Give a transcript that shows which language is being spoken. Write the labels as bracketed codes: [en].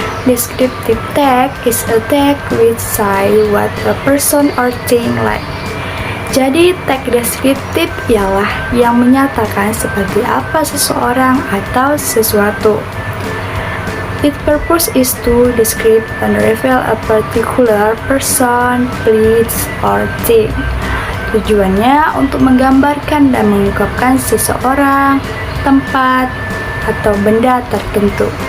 [en] Descriptive text is a text which say what a person or thing like. [id] Jadi teks deskriptif ialah yang menyatakan seperti apa seseorang atau sesuatu. [en] Its purpose is to describe and reveal a particular person, place, or thing. [id] Tujuannya untuk menggambarkan dan mengungkapkan seseorang, tempat, atau benda tertentu.